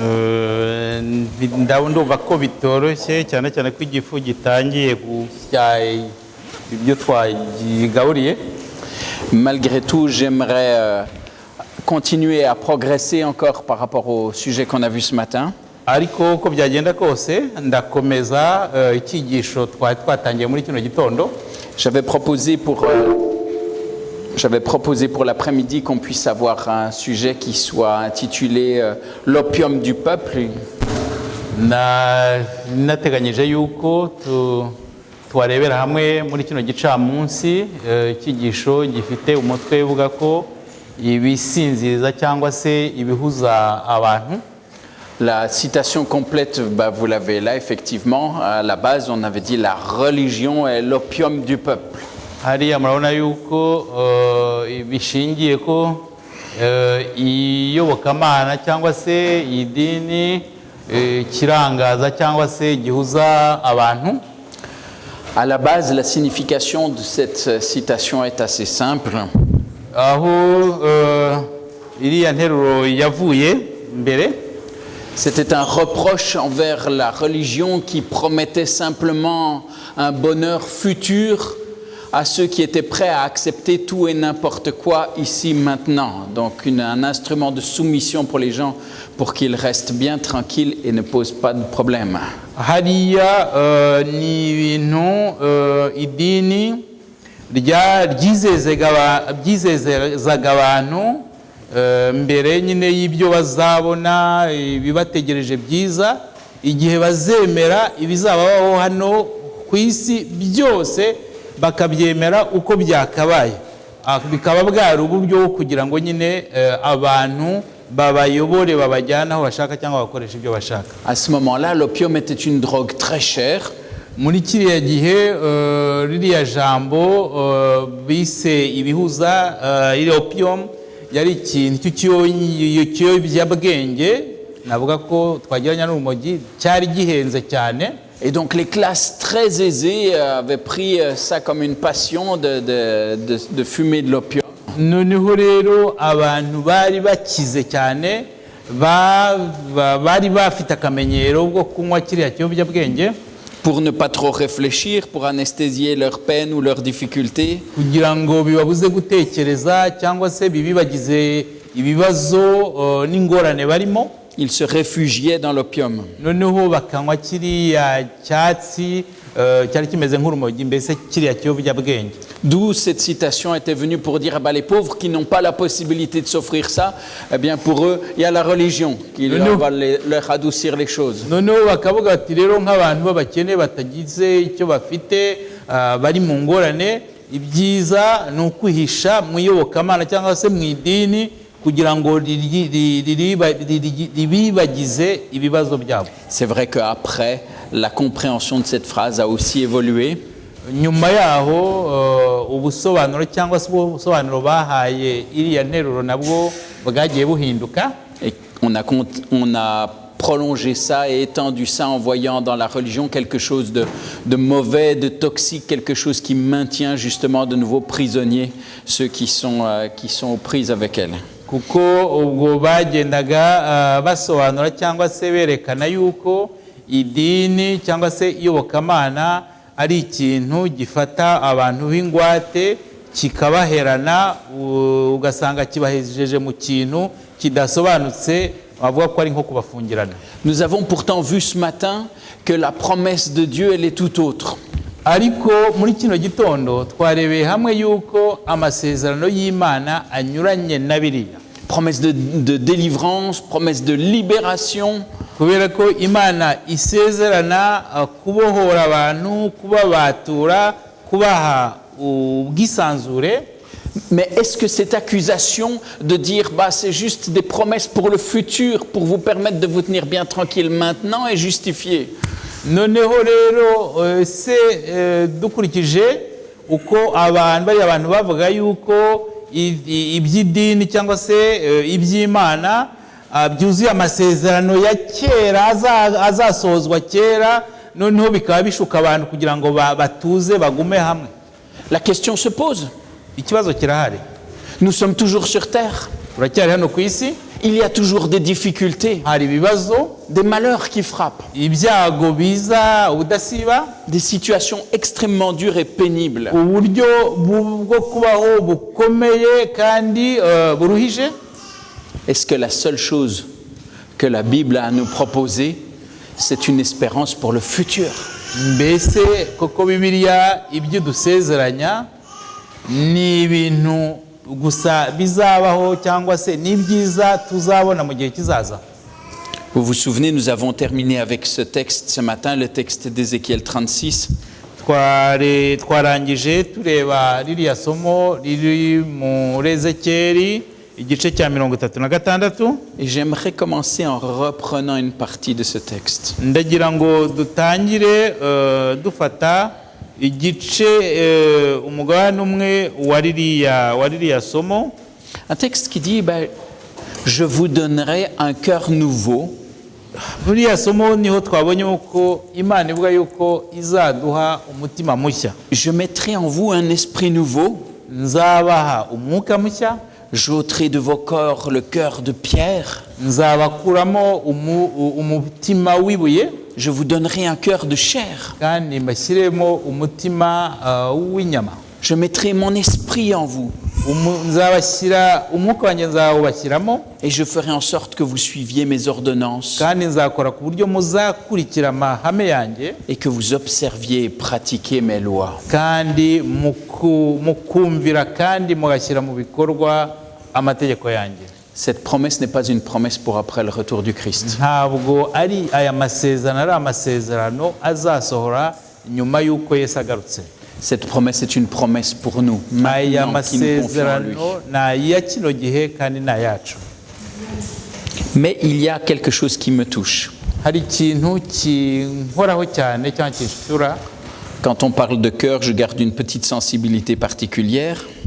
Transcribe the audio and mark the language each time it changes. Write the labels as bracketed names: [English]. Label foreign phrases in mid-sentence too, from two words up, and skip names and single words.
[French] Malgré tout, j'aimerais continuer à progresser encore par rapport au sujet qu'on a vu ce matin. [Kinyarwanda] Ariko uko byagenda kose ndakomeza icyigisho twatangiye muri kino gitondo. [French] J'avais proposé pour l'après-midi qu'on puisse avoir un sujet qui soit intitulé l'opium du peuple. [Kinyarwanda] Nateganyije yuko twarebera hamwe muri kino gicamunsi icyigisho gifite umutwe uvuga ko ibisinziriza cyangwa se ibihuza abantu. [French] La citation complète, vous l'avez là, effectivement. À la base, on avait dit la religion est l'opium du peuple. [Kinyarwanda] Hariya murabona yuko bishingiye ko iyobokamana cyangwa se idini kirangaza cyangwa se gihuza abantu. [French] À la base, la signification de cette citation est assez simple. [Kinyarwanda] Aho iriya nteruro yavuye mbere. [French] C'était un reproche envers la religion qui promettait simplement un bonheur futur à ceux qui étaient prêts à accepter tout et n'importe quoi ici maintenant. Donc un instrument de soumission pour les gens pour qu'ils restent bien tranquilles et ne posent pas de problème. [Kinyarwanda] Hariya ni ibintu idini ryizezaga abantu mbere nyine y'ibyo bazabona bibategereje byiza igihe bazemera ibizabaho hano ku isi byose bakabyemera uko byakabaye bikaba bwari uburyo kugira ngo nyine abantu babayobore babajyana aho bashaka cyangwa bakoresha ibyo bashaka. [French] À ce moment-là, l'opium était une drogue très chère. [Kinyarwanda] Muri kiriya gihe ririya jambo bise ibihuza opium yari ikintu cy'ikiyobyabwenge navuga ko twageranya n'urumogi cyari gihenze cyane. [French] Et donc les classes très aisées avaient pris ça comme une passion de fumer de l'opium. [Kinyarwanda] Noneho rero abantu bari bakize cyane bari bafite akamenyero bwo kunywa kiriya kiyobyabwenge. [French] Pour ne pas trop réfléchir, pour anesthésier leurs peines ou leurs difficultés. [Kinyarwanda] Kugira ngo bibabuze gutekereza cyangwa se bibibagize ibibazo n'ingorane barimo. [French] Ils se réfugiaient dans l'opium. [Kinyarwanda] noneho bakanywa kiriya cyatsi cyari kimeze nk'urumogi, mbese kiriya kiyobyabwenge. [French] D'où cette citation était venue pour dire, les pauvres qui n'ont pas la possibilité de s'offrir ça, eh bien pour eux, il y a la religion qui va leur adoucir les choses. [Kinyarwanda] noneho bakavuga bati rero nk'abantu b'abakene batagize icyo bafite, bari mu ngorane, ibyiza ni ukwihisha mu iyobokamana cyangwa se mu idini kugira ngo ribibagize ibibazo byabo. [French] C'est vrai qu'après, la compréhension de cette phrase a aussi évolué. [Kinyarwanda] Nyuma yaho ubusobanuro cyangwa se ubusobanuro bahaye iriya nteruro nabwo bwagiye buhinduka. [French] Et on a prolongé ça et étendu ça en voyant dans la religion quelque chose de mauvais, de toxique, quelque chose qui maintient justement de nouveaux prisonniers, ceux qui sont aux prises avec elle. [Kinyarwanda] Kuko ubwo bagendaga basobanura cyangwa se berekana yuko idini cyangwa se iyobokamana ari ikintu gifata abantu b'ingwate kikabaherana, ugasanga kibahejeje mu kintu kidasobanutse, bavuga ko ari nko kubafungirana. [French] Nous avons pourtant vu ce matin que la promesse de Dieu, elle est tout autre. [Kinyarwanda] Ariko muri kino gitondo twarebeye hamwe yuko amasezerano y'Imana anyuranye na biriya. [French] Promesse de délivrance, promesse de libération. [Kinyarwanda] Kubera ko Imana isezerana kubohora abantu, kubabatura, kubaha ubwisanzure. [French] Mais est-ce que cette accusation de dire c'est juste des promesses pour le futur, pour vous permettre de vous tenir bien tranquille maintenant, est justifiée? [Kinyarwanda] Noneho rero se dukurikije uko abantu bavuga yuko iby'idini cyangwa se iby'Imana byuzuye amasezerano ya kera azasozwa kera, noneho bikaba bishuka abantu kugira ngo batuze bagume hamwe. [French] La question se pose. [Kinyarwanda] Ikibazo kirahari. [French] Nous sommes toujours sur terre. [Kinyarwanda] Turacyari hano ku isi. [French] Il y a toujours des difficultés, [Kinyarwanda] hari ibibazo, [French] des malheurs qui frappent, [Kinyarwanda] ibyago biza ubudasiba, [French] des situations extrêmement dures et pénibles. [Kinyarwanda] Uburyo bwo kubaho bukomeye kandi buruhije. [French] Est-ce que la seule chose que la Bible a à nous proposer, c'est une espérance pour le futur? [Kinyarwanda] Mbese koko Bibiliya ibyo dusezeranya ni ibintu gusa bizabaho cyangwa se ni byiza tuzabona mu gihe kizaza? [French] Vous vous souvenez, nous avons terminé avec ce texte ce matin, le texte d'Ézéchiel 36. [Kinyarwanda] Twarangije tureba ririya somo riri muri Ezekiyeli igice cya 36. [French] Et j'aimerais commencer en reprenant une partie de ce texte. [Kinyarwanda] Ndagira ngo dutangire dufata igice umugabane umwe wa ririya somo. [French] Un texte qui dit je vous donnerai un cœur nouveau. [Kinyarwanda] Ririya somo niho twabonye uko Imana ivuga yuko izaduha umutima mushya. [French] Je mettrai en vous un esprit nouveau. [Kinyarwanda] Nzabaha umwuka mushya. [French] J'ôterai de vos corps le cœur de pierre. [Kinyarwanda] Nzabakuramo umutima w'ibuye. [French] Je vous donnerai un cœur de chair. [Kinyarwanda] Kandi mbashyiremo umutima w'inyama. [French] Je mettrai mon esprit en vous. [Kinyarwanda] Nzabashyira umwuka wanjye nzawubashyiramo. [French] Et je ferai en sorte que vous suiviez mes ordonnances. [Kinyarwanda] Kandi nzakora ku buryo muzakurikira amahame yanjye. [French] Et que vous observiez et pratiquiez mes lois. [Kinyarwanda] Kandi mukumvira kandi mugashyira mu bikorwa amategeko yanjye. [French] Cette promesse n'est pas une promesse pour après le retour du Christ. [Kinyarwanda] Ntabwo ari aya masezerano ari amasezerano azasohora nyuma y'uko Yesu agarutse. [French] Cette promesse est une promesse pour nous, maintenant, qui nous confions en lui. Mais il y a quelque chose qui me touche. Quand on parle de cœur, je garde une petite sensibilité particulière.